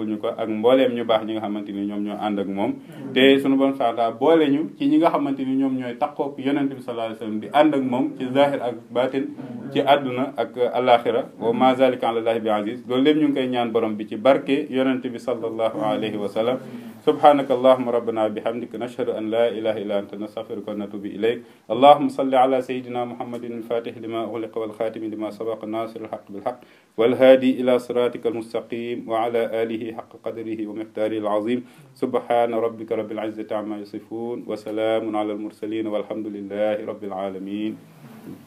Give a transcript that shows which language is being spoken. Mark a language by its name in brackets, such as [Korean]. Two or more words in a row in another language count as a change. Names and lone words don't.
[Wolof] ñu ko ak mbooleem ñu baax ñi nga xamante ni ñoom ñoo ànd ak moom te sunu bon saata boole ñu ci ñi nga xamante ni ñoom ñooy takkook yonent bi [Arabic] صلى الله عليه وسلم [Wolof] di ànd ak moom ci zahir ak batin ci àdduna ak alaxira [Arabic] وما ذلك على الله بعزيز [Wolof] loolu lépp ñu ngi koy ñaan borom bi ci barke yonent bi [Arabic] صلى الله عليه وسلم سبحانك اللهم ربنا بحمدك نشهد أن لا إله إلا أنت نستغفرك ونتوب إليك اللهم صل على سيدنا محمد الفاتح لما أغلق والخاتم لما سبق ناصر الحق بالحق والهادي إلى صراطك المستقيم وعلى آله حق قدره ومقداره العظيم سبحان ربك رب العزة عما يصفون وسلام على المرسلين والحمد لله رب العالمين